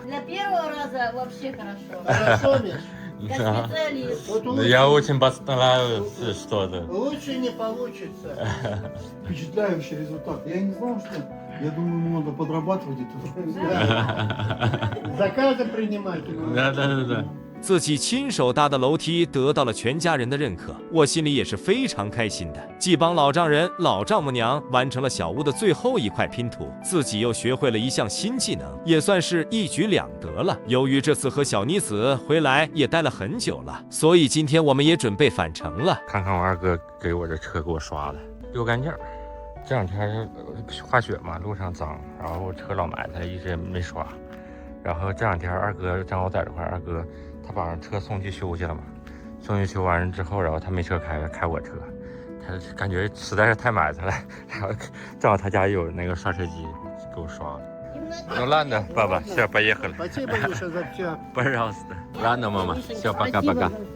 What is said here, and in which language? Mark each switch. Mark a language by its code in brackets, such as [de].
[ru] Для первого раза вообще хорошо. Хорошо, Миш? Как специалист. Вот лучше, Я очень постарался что-то. лучше не получится. Впечатляющий результат. Я не знал, что... Я думаю, ему надо подрабатывать это. Заказы принимать. Да. [zh] 自己亲手搭的楼梯得到了全家人的认可，我心里也是非常开心的。既帮老丈人、老丈母娘完成了小屋的最后一块拼图，自己又学会了一项新技能，也算是一举两得了。由于这次和小妮子回来也待了很久了，所以今天我们也准备返程了。看看我二哥给我这车给我刷的，溜干净。这两天滑雪嘛，路上脏，然后我车老埋汰，一直也没刷。然后这两天二哥正好在这块，二哥他把车送去修去了嘛，送去修完之后，然后他没车开我车，他感觉实在是太埋汰了，然后正好他家有那个刷车机，给我刷了。 [ru] Ну ладно, папа, все, поехали. Спасибо, Миша, за все. Пожалуйста. Ладно, мама, все, пока-пока.